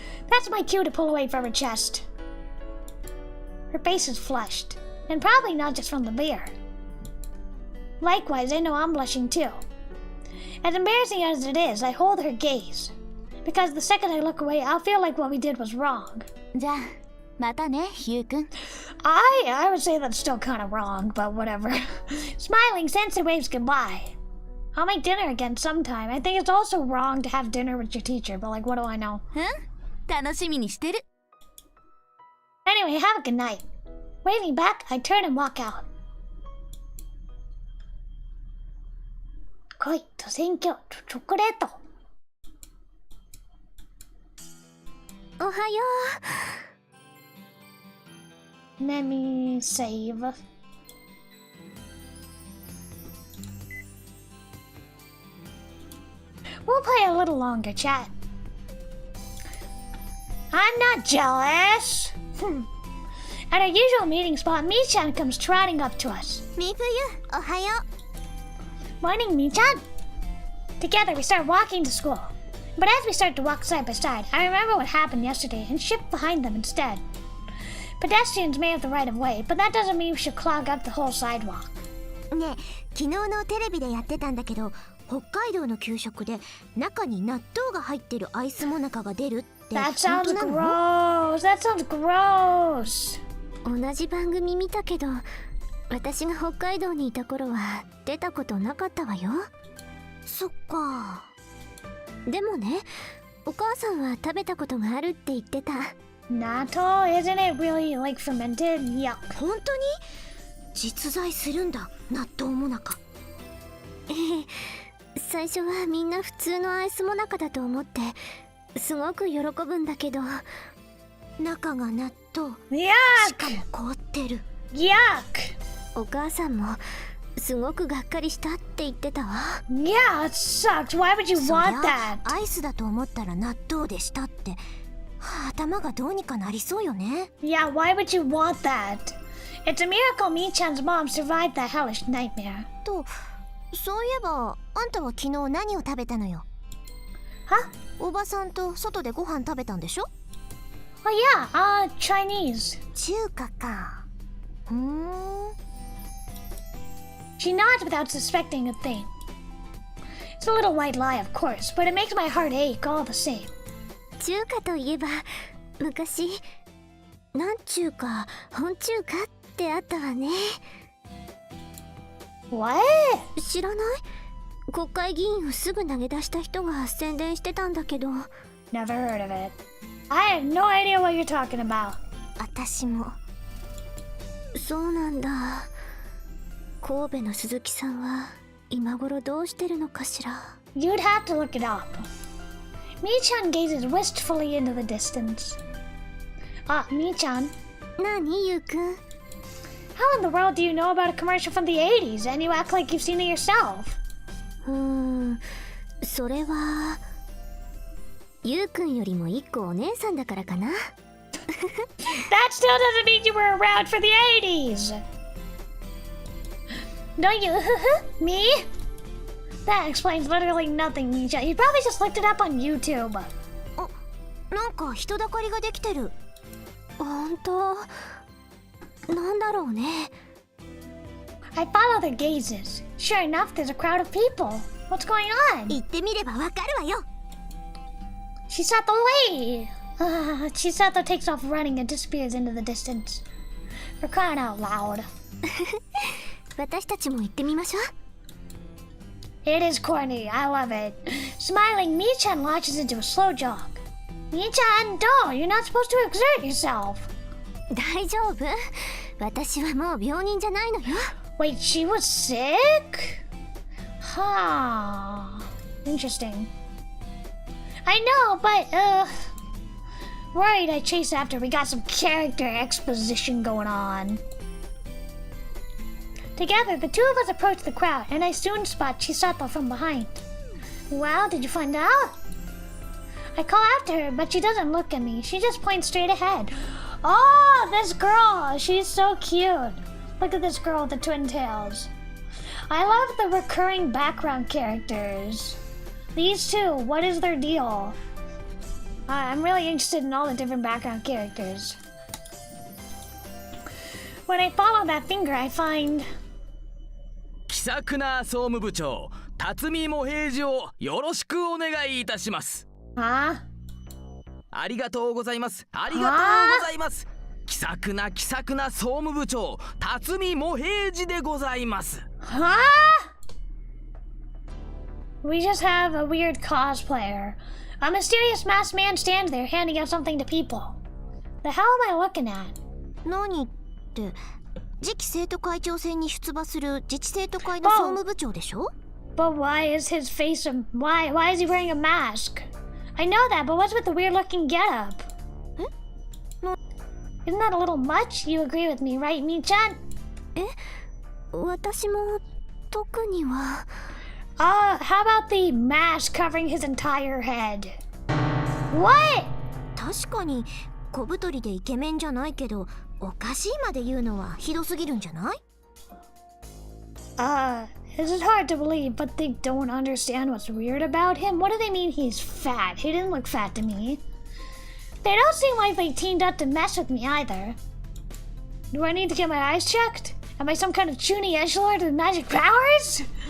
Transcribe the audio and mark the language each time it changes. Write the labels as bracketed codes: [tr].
[en] That's my cue to pull away from her chest. Her face is flushed, and probably not just from the beer. Likewise, I know I'm blushing too. As embarrassing as it is, I hold her gaze. Because the second I look away, I'll feel like what we did was wrong. [ja] じゃあまたねゆうくん [en] I would say that's still kind of wrong, but whatever. Smiling, Sensei waves goodbye. I'll make dinner again sometime. I think it's also wrong to have dinner with your teacher, but like, what do I know? [ja] 楽しみにしてる [en] Anyway, have a good night. Waving back, I turn and walk out. [ja] 恋と選挙とチョコレート。おはよ [en] Let me save. We'll play a little longer, chat. I'm not jealous. At our usual meeting spot, Mi-chan comes trotting up to us. [ja] うみふゆおはよ [en] Morning, Mi-chan. Together, we start walking to school. But as we start to walk side by side, I remember what happened yesterday and shift behind them instead. Pedestrians may have the right of way, but that doesn't mean we should clog up the whole sidewalk. [ja] ねえ昨日のテレビでやってたんだけど北海道の給食で中に納豆が入ってるアイスモナカが出るって [en] That sounds [ja] 本当なの [en] gross. That sounds gross. [ja] 同じ番組見たけど私が北海道にいた頃は出たことなかったわよそっかでもねお母さんは食べたことがあるって言ってた [en] Natto, isn't it really like fermented? Yuck. [ja] 本当に実在するんだ納豆モナカ最初はみんな普通のアイスモナカだと思ってすごく喜ぶんだけど中が納豆 [en] Yuck! [ja] しかも凍ってる [en] Yuck! [ja] お母さんもすごくがっかりしたって言ってたわ [en] Yeah, it sucks. Why would you [ja] そり [en] want [ja] ゃ [en] that? [ja] アイスだと思ったら納豆でしたってはあ頭がどうにかなりそうよね [en] Yeah, why would you want that? It's a miracle Mi-chan's mom survived that hellish nightmare. [ja] とそういえばあんたは昨日何を食べたのよ [en] Huh? [ja] おばさんと外でご飯食べたんでしょ [en] Oh yeah, Chinese. [ja] 中華かふーん [en] She nods without suspecting a thing. It's a little white lie, of course, but it makes my heart ache all the same. [ja] 中華といえば昔なん中華本中華ってあったわね [en] What? [ja] 知らない国会議員をすぐ投げ出した人が宣伝してたんだけど [en] Never heard of it. I have no idea what you're talking about. [ja] 私もそうなんだ神戸の鈴木さんは今頃どうしてるのかしら [en] You'd have to look it up. Mi-chan gazes wistfully into the distance. Mi-chan, [ja] 何ゆうくん [en] how in the world do you know about a commercial from the 80s and you act like you've seen it yourself? [ja] それはゆうくんよりも一個お姉さんだからかな [en] That still doesn't mean you were around for the 80s. Don't you? Me? That explains literally nothing, Mi-chan. You probably just looked it up on YouTube. [ja] なんか人だかりができてる本当なんだろうね [en] I follow their gazes. Sure enough, there's a crowd of people. What's going on? [ja] 行ってみればわかるわよ [en] Chisato, wait! Chisato takes off running and disappears into the distance. For crying out loud. [ja] 私たちも行ってみましょう [en] It is corny. I love it. Smiling, Mi-chan launches into a slow jog. Mi-chan, don't! You're not supposed to exert yourself. [ja] 大丈夫。私はもう病人じゃないのよ。 [en] Wait, she was sick? Huh. Interesting. I know, but, worried I chased after. We got some character exposition going on. Together, the two of us approached the crowd, and I soon spot Chisato from behind. Well, did you find out? I call after her, but she doesn't look at me. She just points straight ahead. Oh, this girl! She's so cute. Look at this girl with the twin tails. I love the recurring background characters. These two, what is their deal? I'm really interested in all the different background characters. When I follow that finger, I find... [ja] 気さくな総務部長辰巳茂平次をよろしくお願いいたします。 [en] Huh? [ja] ありがとうございます。ありがとうございます。気さくな総務部長辰巳茂平次でございます。 [en] Huh? We just have a weird cosplayer. A mysterious masked man stands there handing out something to people. The hell am I looking at? [ja] 何って、次期生徒会長選に出馬する自治生徒会の総務部長でしょ？ [en] But why is his face why is he wearing a mask? I know that, but what's with the weird looking getup? Isn't that a little much? You agree with me, right, Mi-chan? [ja] 私も特には。 [en] How about the mask covering his entire head? What? [ja] 確かに小太りでイケメンじゃないけど、おかしいまで言うのはひどすぎるんじゃない？ [en] This is hard to believe, but they don't understand what's weird about him. What do they mean he's fat? He didn't look fat to me. They don't seem like they teamed up to mess with me either. Do I need to get my eyes checked? Am I some kind of chuny edgelord with magic powers?